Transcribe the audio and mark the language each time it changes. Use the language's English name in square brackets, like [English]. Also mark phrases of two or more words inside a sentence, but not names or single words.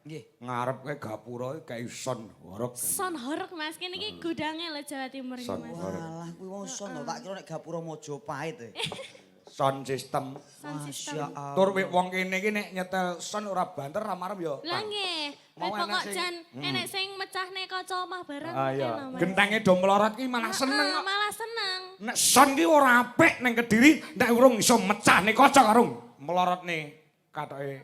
[Javanese] Nggih. Ngarep ke gapura kayak son horok. Son horok Mas, kene iki gudangnya lho Jawa Timur iki Son Mas. horok. Alah kuwi wong son lho, tak kira nek Gapura Mojopahit e. [English] Sound system. Sound system. [Javanese] Masya Tur wong kene iki nek nyetel son ora banter ra marem ya. Lah nggih, Mau pokok enak sing- jan enek sing mecahne kaca omah bareng Ah iya, ngono, Mas. gentenge do melorot ki malah seneng kok. Malah seneng. Nek son ki ora apik ning Kediri, nek urung iso mecah nih kaca karo melorot nih katoke.